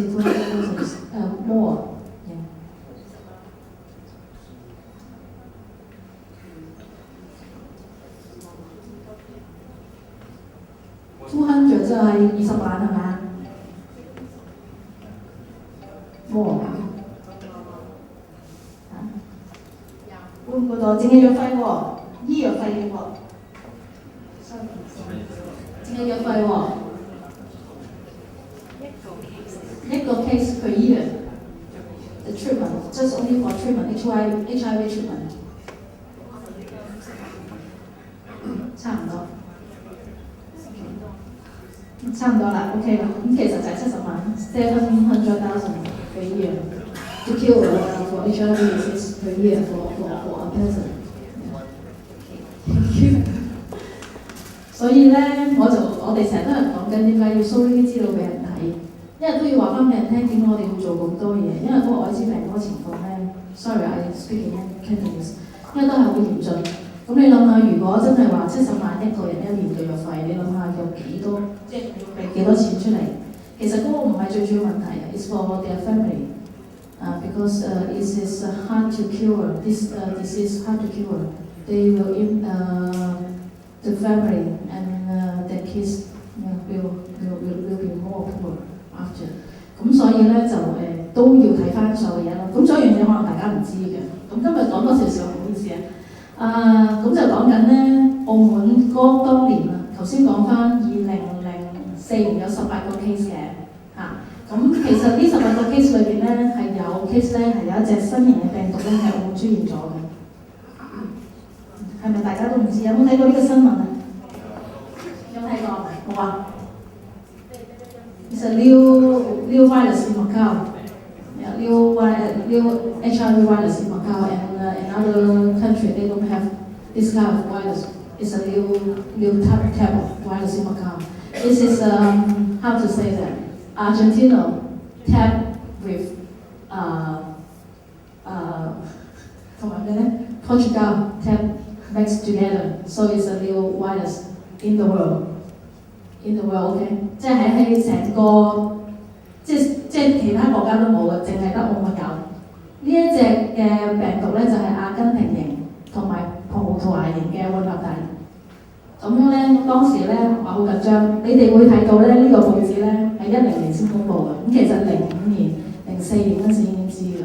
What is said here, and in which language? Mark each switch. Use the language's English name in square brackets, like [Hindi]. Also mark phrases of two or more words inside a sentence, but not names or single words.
[English] 200,000 is more. Yeah. [Cantonese] 200 就係20萬係咪 ？more 會唔會到？淨係藥費喎，醫藥費嘅喎，淨係藥費喎，一個 [English] case per year. The treatment just only for treatment HIV treatment. [Cantonese] 差唔多。差唔多啦 ，OK 啦，咁其實就係70萬， [English] 700,000 per year to cure for HIV disease per year for a person. Okay. [Cantonese] 所以咧，我哋成日都係講緊點解要 show 呢啲資料俾人睇，因為都要話翻俾人聽點解我哋要做咁多嘢，因為嗰個愛滋病嗰個情況咧 ， [English] sorry I speak in Cantonese， [Cantonese] 因為都係好嚴峻。咁你諗下，如果真係話70萬一個人一年嘅藥費，你諗下有幾多，即係要俾幾多錢出嚟？其實嗰個唔係最主要問題嘅 [English] ，it's for their family， because it is hard to cure this disease hard to cure. They will the family and their kids will be more poor after. [Cantonese] 咁所以咧就都要睇翻所有嘢咯。咁所以樣嘢可能大家唔知嘅。咁今日講多少少，唔好意思啊。咁就講緊咧，澳門嗰當年啊，頭先講翻2004年有18個 case 嘅嚇。咁其實呢18個 case 裏邊咧係有 case 咧係有一隻新型嘅病毒咧喺澳門出現咗嘅。係咪大家都唔知？有冇睇過呢個新聞啊？有冇睇過？冇啊 [English] ？It's a new virus in Macau. Yeah, new HIV virus in Macau, and another country they don't have this kind of virus. It's a new type of virus in Macau. This is how to say that Argentina tapped with Portugal tapped mixed together, so it's a new virus in the world. In the world, [Cantonese] OK， 即係喺成個即其他國家都冇嘅，淨係得澳門有。呢一隻嘅病毒咧就係阿根廷型同埋葡萄牙型嘅混合體。咁樣咧，當時咧話好緊張，你哋會睇到咧呢個報紙咧係10年先公佈嘅，咁其實05年、04年嗰陣時已經知㗎啦。